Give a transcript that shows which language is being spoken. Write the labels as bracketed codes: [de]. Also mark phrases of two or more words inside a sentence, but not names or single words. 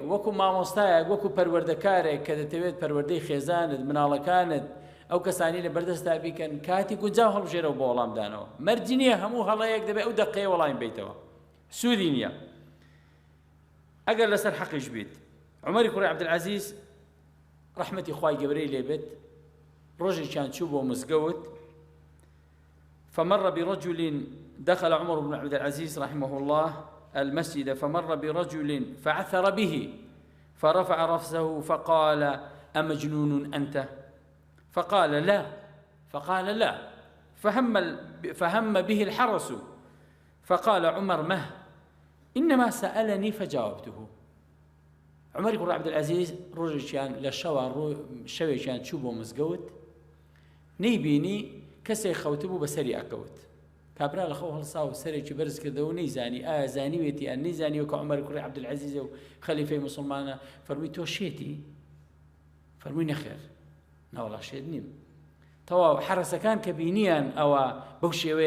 [ckb] وەکو مامۆستایەک وەکو پەروەردەکارێک کە دەتەوێت پەروەردەی خێزانت مناڵەکانت ئەو کەسانی لە بەردەستا بیکەن کاتی گونجاو هەڵبژێرەوە بۆ وەڵامدانەوە مەرجی نییە هەموو هەڵەیەک دەبێت ئەو دەقەیە وەڵامی بیتەوە سوودی نییە ئەگەر لەسەر حەقیش بیت عومەری کوڕی عەبدولعەزیز ڕەحمەتی خوای گەورەی لێبێت ڕۆژێکیان چوو بۆ مزگەوت [ar] فمر برجل دخل عمر بن عبد العزيز رحمه الله المسجد فمر برجل فعثر به فرفع رأسه فقال أمجنون أنت فقال لا فهم به الحرس فقال عمر مه إنما سألني فجاوبته عمر بن عبد العزيز [ckb] ڕۆژێکیان لە شەوێکیان چوو بۆ مزگەوت نەیبینی کەسێک خەوتبوو بەسەری ئەکەوت کابرا لە خەو هەڵسا و سەرێکی بەرز کردەوە نەیزانی ئایا زانیوێتی ئەن نەیزانیوە کە عومەر کوڕی عەبدولعەزیزە و خەلیفەی موسڵمانە فەرمووی تۆ شێتی فەرمووی نەخێر ناوەڵا شێت نیم تەواو حرەسەکان کە بینیان ئەوە بەو شێوەیە